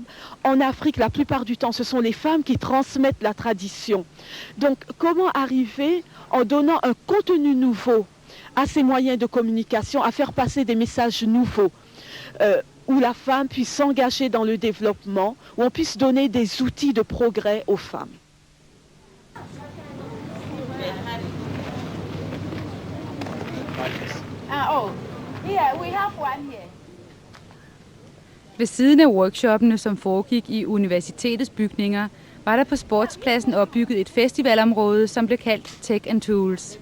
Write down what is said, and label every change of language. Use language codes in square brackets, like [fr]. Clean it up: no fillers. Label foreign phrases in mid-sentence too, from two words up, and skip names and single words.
[fr] En Afrique, la plupart du temps, ce sont les femmes qui transmettent la tradition. Donc, comment arriver, en donnant un contenu nouveau à ces moyens de communication, à faire passer des messages nouveaux où la femme puisse s'engager dans le développement, où on puisse donner des outils de progrès aux femmes. [da] Ved siden af workshoppene, som foregik i universitetets bygninger, var der på sportspladsen opbygget et festivalområde, som blev kaldt Tech and Tools.